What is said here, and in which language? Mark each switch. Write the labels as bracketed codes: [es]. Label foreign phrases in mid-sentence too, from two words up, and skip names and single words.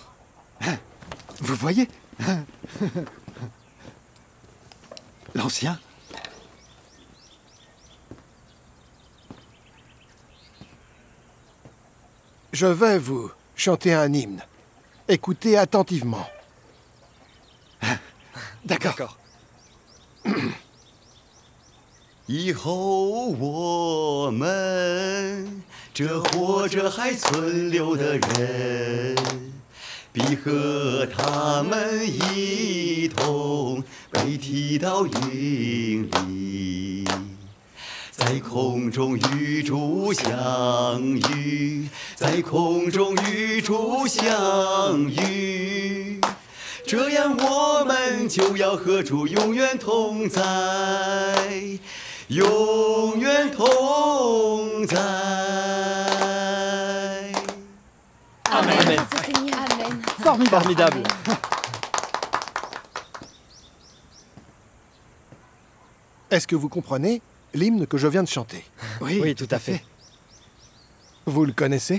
[fr] Vous voyez? L'ancien. Je vais vous chanter un hymne. Écoutez attentivement. D'accord. [zh] 以后我们这活着还存留的人，必和他们一同被提到云里，在空中与主相遇，在空中与主相遇。这样我们就要和主永远同在，永远同在。 [fr] Amen. Formidable. Est-ce que vous comprenez l'hymne que je viens de chanter? Oui, tout à fait. Vous le connaissez?